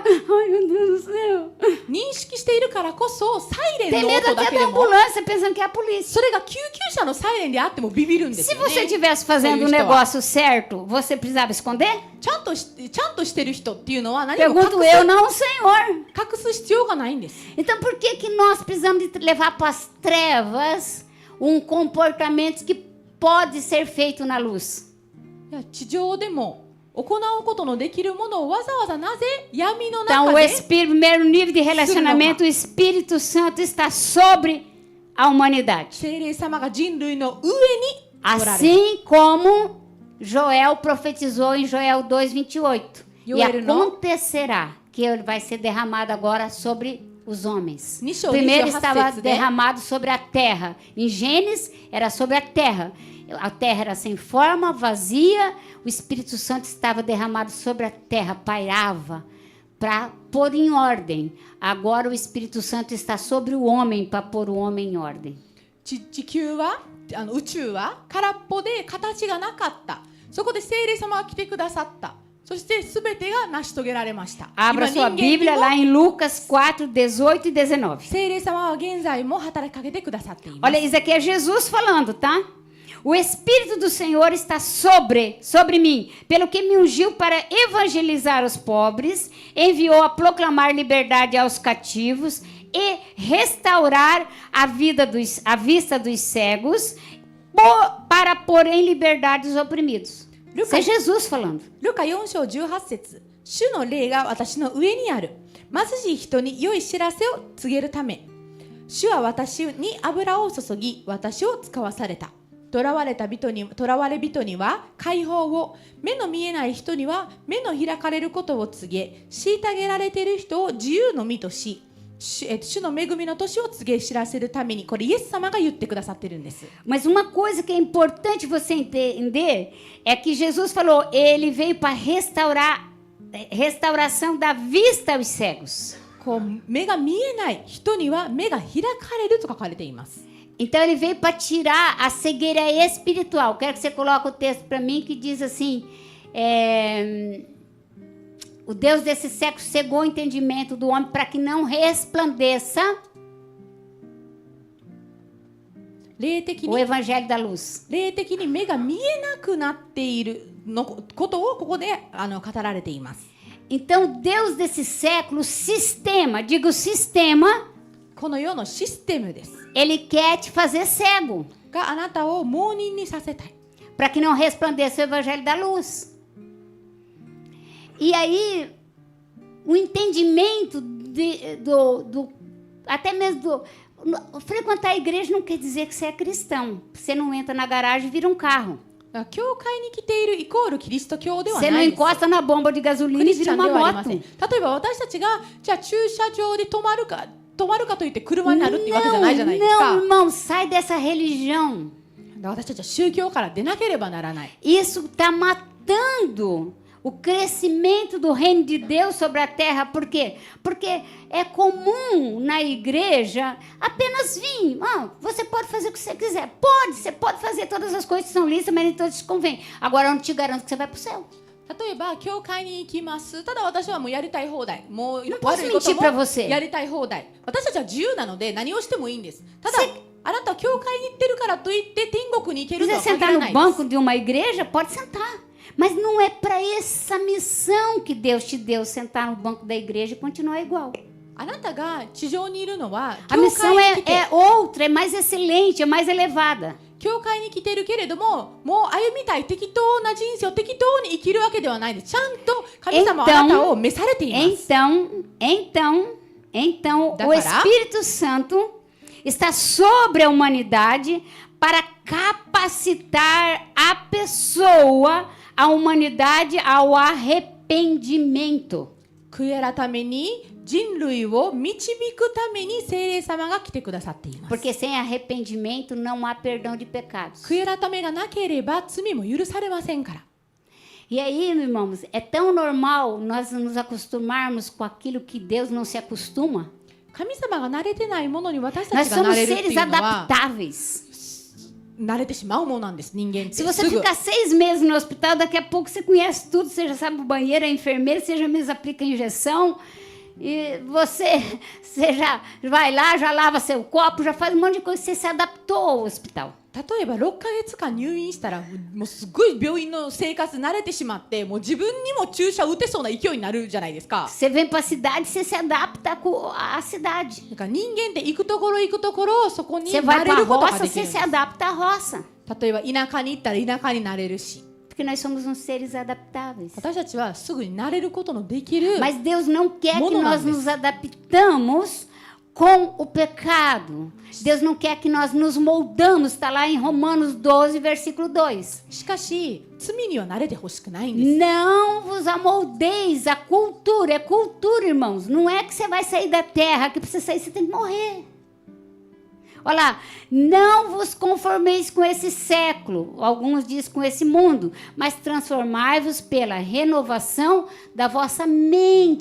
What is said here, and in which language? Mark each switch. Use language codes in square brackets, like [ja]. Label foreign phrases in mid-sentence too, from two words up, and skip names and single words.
[pt] Ai, meu Deus do céu. [ja] 認識しているからこそサイレン [pt] Tem [ja] の [pt] medo [ja] 音だ [pt] até [ja] け [pt] da [ja] でも [pt] ambulância pensando que é a polícia. [ja] それが救急車のサイレンであってもビビるんです [pt] Se [ja] よね。 [pt] você estivesse fazendo um negócio certo, você precisava esconder? [ja] ちゃんとしてる人っていうのは何も [pt] Pergunto eu, não o Senhor. [ja] 隠す必要がないんです。 [pt] Então por que que nós precisamos de levar para as trevas um comportamento que pode ser feito na luz? [ja] いや地上でも行うことのできるものをわざわざなぜ闇の [pt] Então [ja] 中 [pt] o [ja] で [pt] Espírito, primeiro nível de relacionamento, o Espírito Santo está sobre a humanidade. [ja] 聖霊様が人類の上におられる。 [pt] Assim como Joel profetizou em Joel 2:28. E Joel, não? acontecerá que ele vai ser derramado agora sobre os homens. [ja] Nishou, [pt] Primeiro [ja] nishou, [pt] estava [ja] hassetsu, né? [pt] derramado sobre a terra. Em Gênesis era sobre a terra. A terra era sem forma, vazia. O Espírito Santo estava derramado sobre a terra, pairava para pôr em ordem. Agora o Espírito Santo está sobre o homem para pôr o homem em ordem. [ja] 地球は宇宙は空っぽで形がなかった。そこで聖霊様が来てくださった。そして全てが成し遂げられました。 [pt] Abra [ja] 今 [pt] sua [ja] 人間に [pt] Bíblia [ja] も [pt] lá em Lucas 4:18 e 19. [ja] 聖霊様は現在も働きかけてくださっています。 [pt] Olha, isso aqui é Jesus falando, tá? O Espírito do Senhor está sobre mim, pelo que me ungiu para evangelizar os pobres, enviou a proclamar liberdade aos cativos e restaurar a vista dos cegos, para pôr em liberdade os oprimidos. Isso é Jesus falando. [ja] ルカ4章18節、主の霊が私の上にある。貧しい人に良い知らせを告げるため。主は私に油を注ぎ、私を使わされた。囚われ人には解放を、目の見えない人には目の開かれることを告げ、虐げられている人を自由の身とし、主の恵みの年を告げ知らせるために、これイエス様が言ってくださってるんです。 [pt] Mas uma coisa que é importante você entender é que Jesus falou, ele veio para restauração da vista aos cegos. [ja] こう目が見えない人には目が開かれると書かれています。 [pt] Então ele veio para tirar a cegueira espiritual. Quero que você coloque o texto para mim que diz assim: o Deus desse século cegou o entendimento do homem para que não resplandeça o evangelho da luz. [ja] 霊的に目が見えなくなっているのことをここで語られています。 [pt] Então Deus desse século, sistema, digo sistema, [ja] この世のシステムです。 [pt] ele quer te fazer cego [ja] があなたを盲人にさせたい。 [pt] para que não resplandeça o evangelho da luz. E aí, o entendimento até mesmo frequentar a igreja não quer dizer que você é cristão. Você não entra na garagem e vira um carro. [ja] 教会に来ているイコールキリスト教では [pt] Você [ja] な [pt] não [ja] いです。 [pt] encosta na bomba de [ja] ク [pt] gasolina [ja] リ [pt] e [ja] スチ [pt] vira [ja] ャンで [pt] uma [ja] はありません。 [pt] moto. [ja] 例えば私たちがじゃあ駐車場で止まるかといって車になるっていうわけじゃないじゃないですか。 [pt] Não, irmão, sai dessa religião. [ja] 私たちは宗教から出なければならない。 [pt] Isso está matando o crescimento do reino de Deus sobre a terra. Por quê? Porque é comum na igreja apenas vir. Você pode fazer o que você quiser. Você pode fazer todas as coisas que são lícitas, mas nem todas te convêm. Agora eu não te garanto que você vai para o céu. [ja] 例えば教会に行きます。ただ私はもうやりたい放題。もう [pt] Não posso [ja] 悪いこと [pt] mentir [ja] も [pt] para você. [ja] やりたい放題。私たちは自由なので何をしてもいいんです。ただあなたは教会に行ってるからといって天国に行けると [pt] quiser [ja] は限 [pt] sentar [ja] ら [pt] no [ja] ないです。 [pt] banco de uma igreja, pode sentar. Mas não é para essa missão que Deus te deu, sentar no banco da igreja e continuar igual. [ja] あなたが地上にいるのは [pt] A [ja] 教 [pt] missão [ja] 会に来て [pt] é outra, é mais excelente, é mais elevada. [ja] 教会に来てるけれども、もう歩みたい適当な人生を適当に生きるわけではないです。ちゃんと神様はあなたを召されています。 [pt] Então, o [ja] Dakará? [pt] Espírito Santo está sobre a humanidade para capacitar a pessoa, a humanidade ao arrependimento. [ja] 悔い改めに人類を導くために聖霊様が来てくださっています。 [pt] Porque sem arrependimento não há perdão de pecados. [ja] 悔い改めがなければ罪も許されませんから。 [pt] E aí, meus irmãos, é tão normal nós nos acostumarmos com aquilo que Deus não se acostuma. [ja] 神様が慣れてないものに私た [pt] Nós [ja] ちが慣 [pt] somos [ja] れるってい [pt] seres [ja] うのは [pt] adaptáveis. [ja] 慣れてしまうものなんです、人間って。 [pt] Se você [ja] すぐ [pt] ficar 6 meses no hospital, daqui a pouco você conhece tudo, você já sabe o banheiro, a enfermeira, você já mesmo aplica a injeção. E você já vai lá, já lava seu copo, já faz um monte de coisa, você se adaptou ao hospital. [ja] 例えば6ヶ月間入院したらもうすごい病院の生活慣れてしまってもう自分にも注射打てそうな勢いになるじゃないですか。 [pt] Você vem para a cidade, você se adapta à cidade. [ja] だから人間って行くところそこに [pt] Você [ja] 慣 [pt] vai [ja] れ [pt] para a [ja] ることが [pt] roça, [ja] でき [pt] você [ja] るん [pt] se [ja] です。 [pt] adapta à roça. [ja] 例えば田舎に行ったら田舎になれるし、 [pt] Porque nós somos uns seres adaptáveis. [ja] 私たちはすぐに慣れることのできる。 [pt] Mas Deus não quer que [ja] Mono [pt] nós não, nos adaptamos com o pecado. Deus não quer que nós nos moldamos. Está lá em Romanos 12, versículo 2. [ja] しかし罪には慣れてほしくないんです。 [pt] Não vos amoldeis à cultura. É cultura, irmãos. Não é que você vai sair da terra. Que para você sair, você tem que morrer. Olha lá. Não vos conformeis com esse século. Alguns dizem com esse mundo. Mas transformai-vos pela renovação da vossa mente.